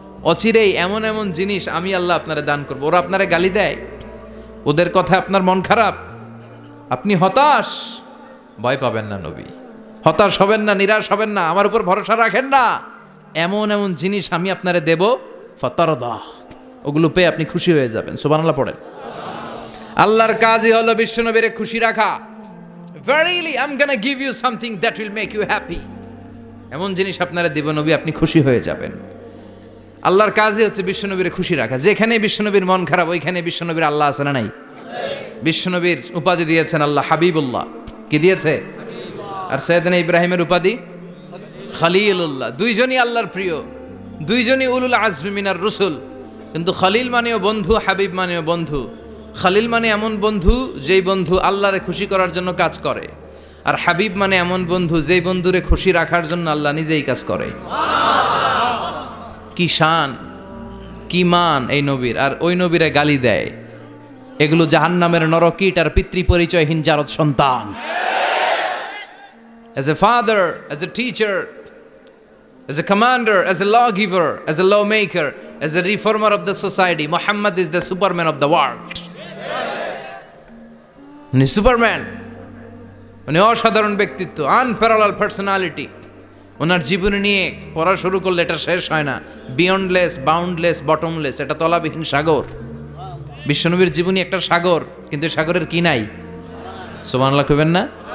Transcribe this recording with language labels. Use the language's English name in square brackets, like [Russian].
[Bangla] অচিরেই এমন এমন জিনিস আমি আল্লাহ আপনারে দান করবো। ওরা আপনারে গালি দেয়, ওদের কথা আপনার মন খারাপ, আপনি হতাশ, ভয় পাবেন না নবী। হতাশ হবেন না, নিরাশ হবেন না, আমার উপর ভরসা রাখেন না। এমন এমন জিনিস আমি আপনারে দেব, ফাতারদা, ওগুলো পেয়ে আপনি খুশি হয়ে যাবেন। সুবহানাল্লাহ পড়েন। আল্লাহর কাজই হলো বিশ্বনবীরে খুশি রাখা। [English] Verily I'm gonna give you something that will make you happy. [Bangla] এমন জিনিস আপনারা দেব নবী, আপনি খুশি হয়ে যাবেন। আল্লাহর কাজই হচ্ছে বিশ্বনবীরে খুশি রাখা। যেখানে বিশ্বনবীর মন খারাপ, ওইখানে বিশ্বনবীর আল্লাহ আছে না নাই? বিশ্বনবীর উপাধি দিয়েছেন আল্লাহ হাবিবুল্লাহ। কি দিয়েছে? আর সৈয়দনা ইব্রাহিমের উপাধি খলিলুল্লাহ। দুইজনই আল্লাহর প্রিয়, দুইজনই উলুল আজমি মিনার রসুল। কিন্তু খলিল মানেও বন্ধু, হাবিব মানেও বন্ধু। খলিল মানে এমন বন্ধু যেই বন্ধু আল্লাহরে খুশি করার জন্য কাজ করে, আর হাবিব মানে এমন বন্ধু যেই বন্ধুরে খুশি রাখার জন্য আল্লাহ নিজেই কাজ করে। কি শান, কি মান এই নবীর! আর ওই নবীরে গালি দেয়। এগুলো জাহান্নামের নরকীট আর পিতৃ পরিচয়হীন জারদ সন্তান। [English] As a father, as a teacher, as a commander, as a lawgiver, as a lawmaker, as a reformer of the society, Muhammad is the Superman of the world. [Bangla] উনি সুপারম্যান, উনি অসাধারণ ব্যক্তিত্ব, [English] Unparallel personality. [Bangla] ওনার জীবনী নিয়ে পড়া শুরু করলে এটা শেষ হয় না। [English] beyondless, boundless, bottomless, [Bangla] এটা তলাবিহীন সাগর। বিশ্বনবীর জীবনী একটা সাগর, কিন্তু সাগরের কি নাই? সুবহানাল্লাহ কইবেন না?